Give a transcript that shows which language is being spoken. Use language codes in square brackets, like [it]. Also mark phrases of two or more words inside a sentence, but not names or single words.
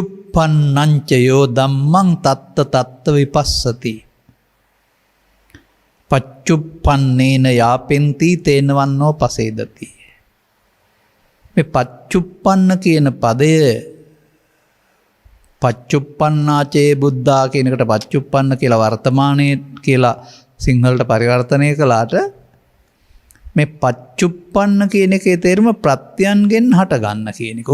[pi] පච්චුප්පන්නංචයෝ ධම්මං තත්ත තත්ත විපස්සති. පච්චුප්පන්නේන යාපෙන්ති තේනවන්නෝ පසේදති. [si] මේ පච්චුප්පන්න කියන පදය [pi] පච්චුප්පන්නාචේ බුද්ධා [si] කියනකට පච්චුප්පන්න කියලා වර්තමානයේ කියලා සිංහලට පරිවර්තනය කළාට මේ පච්චුප්පන්න කියන එකේ තේරුම ප්‍රත්‍යයන්ගෙන් හටගන්න කියන එක.